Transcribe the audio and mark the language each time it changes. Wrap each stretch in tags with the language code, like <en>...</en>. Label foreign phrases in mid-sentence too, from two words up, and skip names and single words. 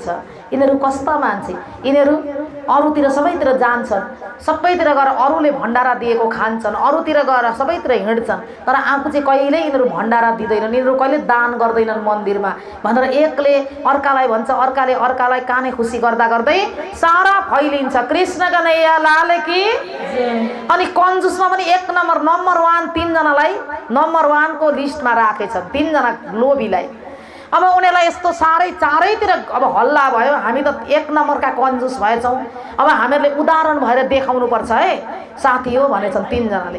<ne>यिनीहरू कस्ता मान्छे, यिनीहरू अरूतिर सबैतिर जान्छन्, सबैतिर गएर अरूले भण्डारा दिएको खान्छन्, अरूतिर गएर सबैतिर हिँड्छन्, तर आफू चाहिँ कहिल्यै यिनीहरू भण्डारा दिँदैनन्, यिनीहरू कहिले दान गर्दैनन् मन्दिरमा भनेर एकले अर्कालाई भन्छ, अर्काले अर्कालाई काने खुसी गर्दा गर्दै सारा फैलिन्छ।</ne> <hi>कृष्ण कन्हैया लाल की।</hi> <ne>अनि कन्जुसमा पनि 1 नम्बर नम्बर 1 3 जनालाई नम्बर 1 को लिस्टमा राखेछन्, 3 जना लोभीलाई। अब उनीहरूलाई यस्तो साह्रै चारैतिर अब हल्ला भयो, हामी त 1 नम्बरका कन्जुस भएछौँ, अब हामीहरूले उदाहरण भएर देखाउनु पर्छ है साथी हो भनेछन् 3 जनाले।</ne>